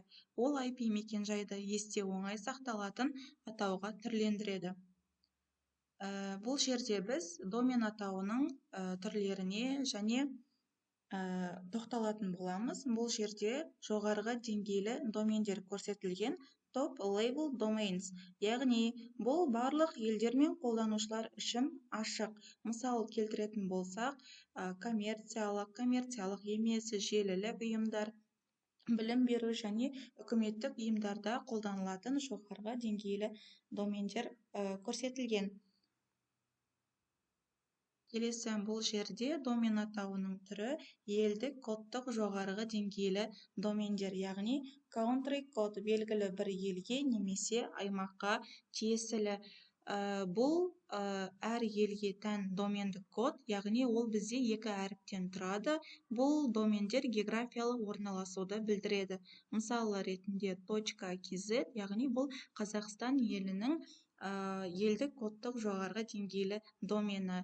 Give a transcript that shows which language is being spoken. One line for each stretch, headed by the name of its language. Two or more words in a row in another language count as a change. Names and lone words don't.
Kazakh: Ол IP мекен-жайды есте оңай сақталатын атауға түрлендіреді. Бұл жерде біз домен атауының түрлеріне және тоқталатын боламыз. Бұл жерде жоғарғы деңгейлі домендер көрсетілген
English: top level domains.
Kazakh: Яғни, бұл барлық елдер мен қолданушылар үшін ашық. Мысал келтіретін болсақ, коммерциялық емес, желілік ұйымдар, білім беру және үкіметтік ұйымдарда қолданылатын жоғарғы деңгейлі домендер көрсетілген. Келесі бұл жерде домен атауының түрі елдік кодтық жоғарғы деңгейлі домендер, яғни
English: country code
Kazakh: белгілі бір елге немесе аймаққа тиесілі. Бұл әр елге тән домендік код, яғни ол бізде екі әріптен тұрады. Бұл домендер географиялық орналасуды білдіреді. Мысалы ретінде .kz, яғни бұл Қазақстан елінің елдік кодтық жоғарғы деңгейлі домені.